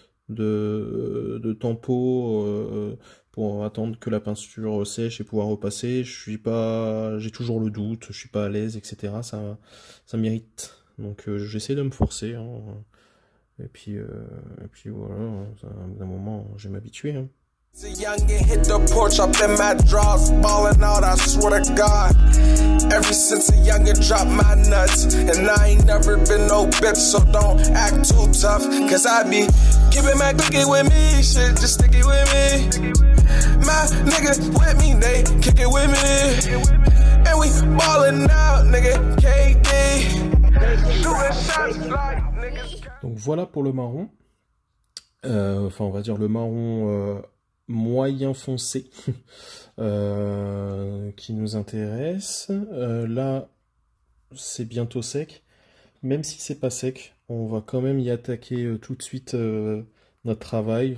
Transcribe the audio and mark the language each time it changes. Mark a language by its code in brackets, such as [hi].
[fr] de tempo pour attendre que la peinture sèche et pouvoir repasser. J'ai toujours le doute, je suis pas à l'aise, etc. Ça m'irrite. Donc j'essaie de me forcer, hein. Et puis voilà, à bout d'un moment, je vais m'habituer, hein. [en] Young and hit the porch up in my drawers, ballin' out, I swear to God. Ever since a youngin' dropped my nuts, and I ain't never been no bitch, so don't act too tough, cause I be keeping my clicky with me, shit, just stick it with me. My niggas with me, they kick it with me, and we ballin' out, nigga, KD. Doing shots like niggas. [fr] Donc voilà pour le marron. Enfin, on va dire le marron moyen foncé qui nous intéresse. Là, c'est bientôt sec. Même si c'est pas sec, on va quand même y attaquer tout de suite notre travail.